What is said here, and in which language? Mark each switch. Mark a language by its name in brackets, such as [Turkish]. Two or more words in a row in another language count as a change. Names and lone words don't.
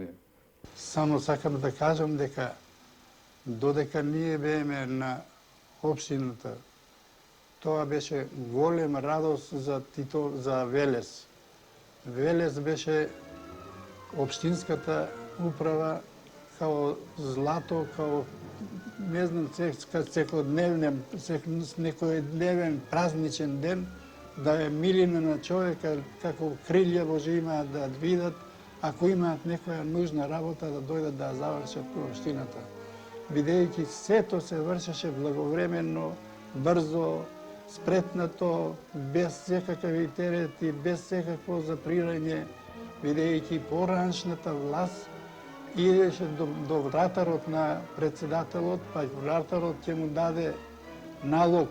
[Macedonian] Само сакам да кажам дека додека ние бееме на општината, тоа беше голем радост за Велес. Велес беше општинската управа [Serbian] kao zlato, kao ne znam, [Macedonian] nekoj dnevен празничен ден, да е милина на човека, како крилја Божи имаат да видат, ако имаат некоја нужна работа да дојдат да завршат по општината. Бидејќи сето се вршеше благовременно, брзо, спретнато, без секакви терети, без секакво заприрање, бидејќи пораншната власт идеше до вратарот на председателот, па вратарот ќе му даде налог.